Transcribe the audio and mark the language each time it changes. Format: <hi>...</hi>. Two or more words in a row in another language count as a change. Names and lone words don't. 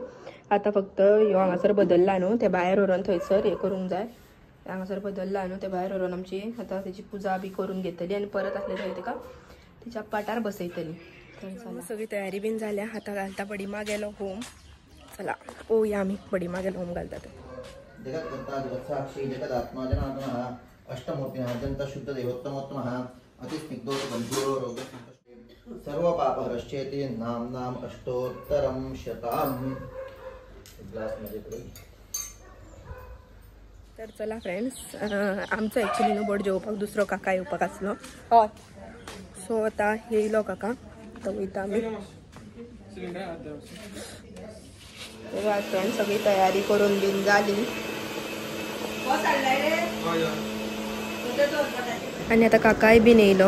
<kok>आतां फक्त ह्यो हांगासर बदलला न्हू, ते भायर व्हरून थंयसर हे करूंक जाय. हांगासर बदलला न्हू, ते भायर व्हरून आमची आतां तेची पुजा बी करून घेतली, आनी परत आसले थंय तेका तिच्या पाटार बसयतली. तर सगळी तयारी बीन झाल्या. आता घालता बडिमा गेलो होम. चला ओ या आम्ही बडिमा गेलो होम घालता.</kok> <sa>जगत्कर्ता जगत्साक्षी जगदात्मा जनार्दनः अष्टमूर्तिः अत्यंत शुद्ध देवोत्तमोत्तमः अतिस्निग्धो बन्धुरो रोगसंतुष्टे सर्वपापहरश्चेति नाम अष्टोत्तरं शतम्.</sa> <kok>तर चला फ्रेंड्स आमचं ॲक्च्युली नो बड जेवपाक दुसरो काका येवपाक आसलो. हय सो आता येयलो काका. आता वयता आमी. फ्रेंड्स सगळी तयारी करून बीन जाली. आणि आता काकाय बीन येयलो.</kok>